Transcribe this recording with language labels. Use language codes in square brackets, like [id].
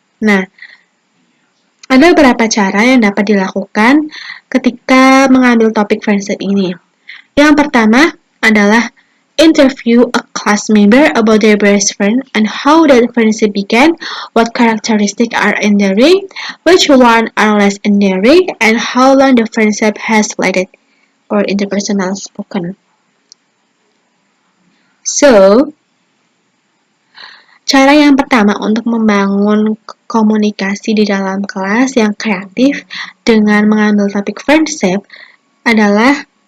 [id] Nah, ada beberapa cara yang dapat dilakukan ketika mengambil topik friendship ini. Yang pertama adalah [en] interview a class member about their best friend and how that friendship began, what characteristics are endearing, which one are less endearing, and how long the friendship has lasted, or interpersonal spoken. [id] So, cara yang pertama untuk membangun komunikasi di dalam kelas yang kreatif dengan mengambil topik friendship adalah